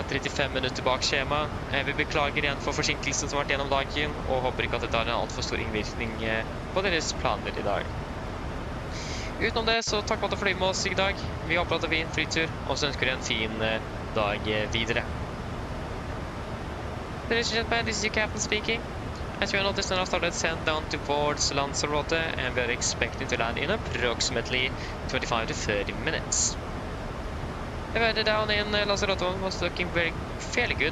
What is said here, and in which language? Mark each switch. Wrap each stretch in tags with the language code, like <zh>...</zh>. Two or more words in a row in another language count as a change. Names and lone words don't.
<no>35 minutter bak skjema. Vi beklager igjen for forsinkelsen som har vært gjennom dagen, og håper ikke at det tar en alt for stor innvirkning på deres planer i dag. Utenom det så takk for at du fløy med oss i dag. Vi håper at det blir en flytur, og så ønsker dere en fin dag videre.</no> <en>Ladies and gentlemen, this is your captain speaking. As you noticed, now started send down towards Lanzarote, and we are expecting to land in approximately 25 to 30 minutes. The weather down in Lanzarote was looking fairly good.</en>